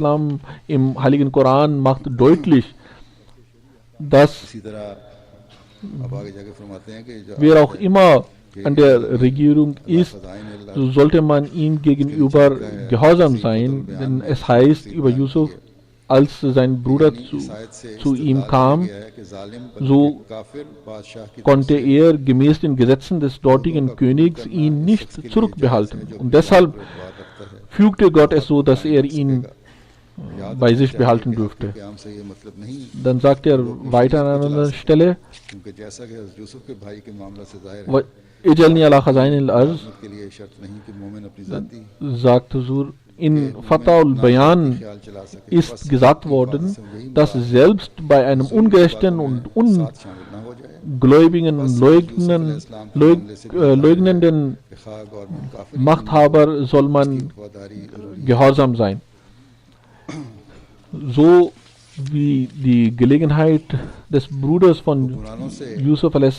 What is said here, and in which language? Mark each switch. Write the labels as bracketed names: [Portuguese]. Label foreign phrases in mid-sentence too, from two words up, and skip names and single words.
[German] im Heiligen Koran, macht deutlich, dass wer auch immer an der Regierung ist, so sollte man ihm gegenüber gehorsam sein, denn es heißt über Yusuf, als sein Bruder zu ihm kam, so konnte er gemäß den Gesetzen des dortigen Königs ihn nicht zurückbehalten. Und deshalb fügte Gott es so, dass er ihn bei sich behalten dürfte. Dann sagt er weiter an einer Stelle, [Arabic] اجعلني على خزائن الأرض, [German] sagt Huzur, in Fatah al-Bayan ist gesagt worden, dass selbst bei einem ungerechten und ungläubigen und leugnenden Machthaber soll man gehorsam sein. So wie die Gelegenheit des Bruders von Yusuf a.s.